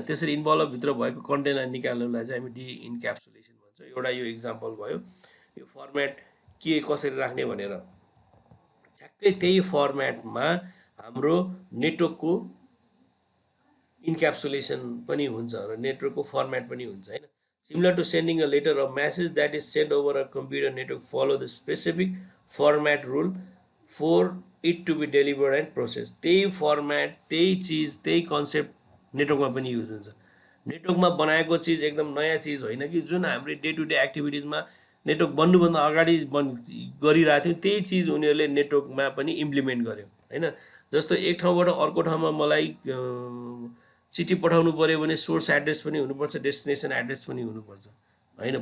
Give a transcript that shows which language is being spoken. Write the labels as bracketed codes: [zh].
[ne] त्यसरी इन्भलपभित्र भएको कन्टेन्टलाई निकाल्नुलाई चाहिँ हामी डी इन्क्याप्सुलेसन भन्छ। एउटा यो इक्जाम्पल भयो, यो फर्मेट के कसरी राख्ने भनेर। ठ्याक्कै त्यही फर्मेटमा हाम्रो नेटवर्कको इन्क्याप्सुलेसन पनि हुन्छ र नेटवर्कको फर्मेट पनि हुन्छ हैन। [en] Similar to sending a letter, a message that is sent over a computer network follow the specific format rule for it to be delivered and processed। [ne] त्यही फर्मेट, त्यही चिज, त्यही कन्सेप्ट नेटवर्कमा पनि युज हुन्छ। नेटवर्कमा बनाएको चिज एकदम नयाँ चिज होइन कि जुन हाम्रो डे टु डे एक्टिभिटिजमा नेटवर्क बन्नुभन्दा अगाडि गरिरहेको थियौँ त्यही चिज उनीहरूले नेटवर्कमा पनि इम्प्लिमेन्ट गर्यो हैन। जस्तो एक ठाउँबाट अर्को ठाउँमा मलाई चिठी पठाउनु पर्यो भने सोर्स एड्रेस पनि हुनुपर्छ, डेस्टिनेसन एड्रेस पनि हुनुपर्छ हैन।